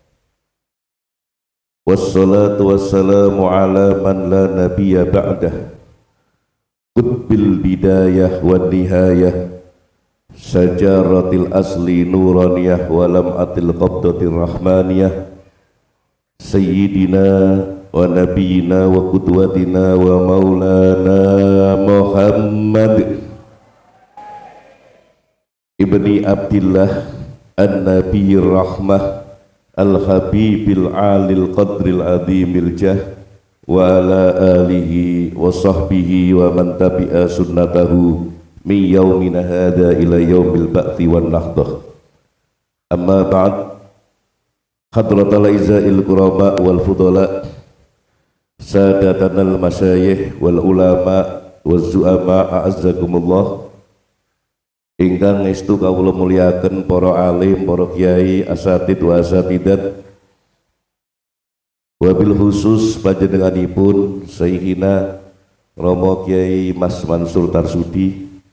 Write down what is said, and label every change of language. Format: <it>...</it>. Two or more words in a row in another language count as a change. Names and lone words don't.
<ar>والصلاة والسلام على من لا نبي بعده قطب البداية والنهاية شجرة الأصل النورانية ولمعة القبضة الرحمانية سيدنا ونبينا وقدوتنا ومولانا محمد ابن عبد الله النبي الرحمة الحبيب العالي القدر العظيم الجاه وعلى آله وصحبه ومن تبع سنته من يومنا هذا إلى يوم البعث والنهضة. أما بعد, حضرات الأعزاء الكرماء والفضلاء سادتنا المشايخ والعلماء والزعماء أعزكم الله.</ar> <jv>Ingkang estu kawula muliaken para alim, para kiai,</jv> <ar>أساتيذ وأساتيذات، وبالخصوص</ar> <jv>panjenenganipun Sayyidina Romo Kiai Mas Mansur Tarsudi,</jv>